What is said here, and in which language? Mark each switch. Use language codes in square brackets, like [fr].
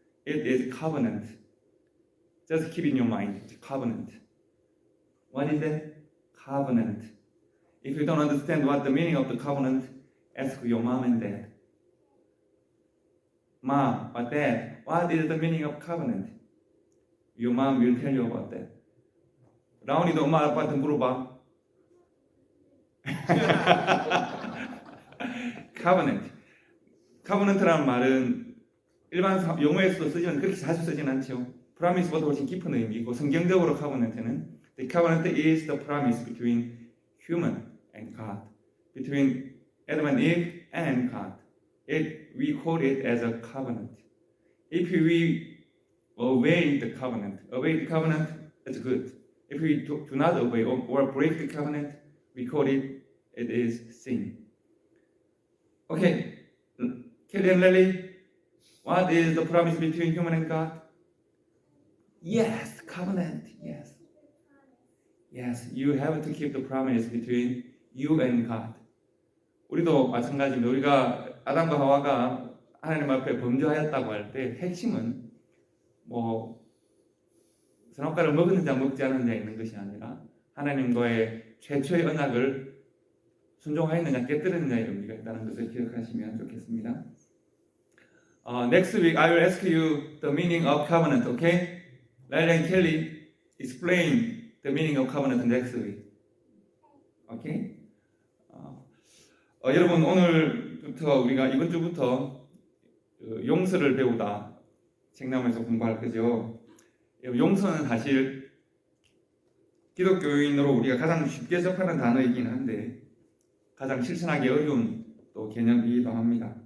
[en] It is covenant. Just keep in your mind, covenant. What is that? Covenant. If you don't understand what the meaning of the covenant, ask your mom and dad. Mom or dad, what is the meaning of covenant? Your mom will tell you about that. [ko] 라온이도 엄마 아빠한테 물어봐. [en] covenant. [ko] covenant라는 말은 일반 용어에서도 쓰지만 그렇게 자주 쓰진 않죠. promise보다 훨씬 깊은 의미이고 성경적으로 covenant는 [en] the covenant is the promise between human and God, between Adam and Eve and God. We call it as a covenant. If we obey the covenant, it's good. If we do not obey or break the covenant, we call it is sin. Okay, Kelly and Lily, what is the promise between human and God? Yes, covenant. Yes. Yes, you have to keep the promise between you and God. [ko] 우리도 마찬가지입니다. 우리가 아담과 하와가 하나님 앞에 범죄하였다고 할 때 핵심은 뭐 선악과를 먹었는지 먹지 않았느냐 있는 것이 아니라 하나님과의 최초의 언약을 순종하였느냐 깨뜨렸느냐 이런 의미가 있다는 것을 기억하시면 좋겠습니다. [en] Next week I will ask you the meaning of covenant. Okay? Larry and Kelly explain the meaning of covenant next week. Okay? [ko] 여러분 오늘부터 우리가 이번 주부터 용서를 배우다 책나무에서 공부할 거죠. 용서는 사실 기독교인으로 우리가 가장 쉽게 접하는 단어이긴 한데 가장 실천하기 어려운 또 개념이기도 합니다.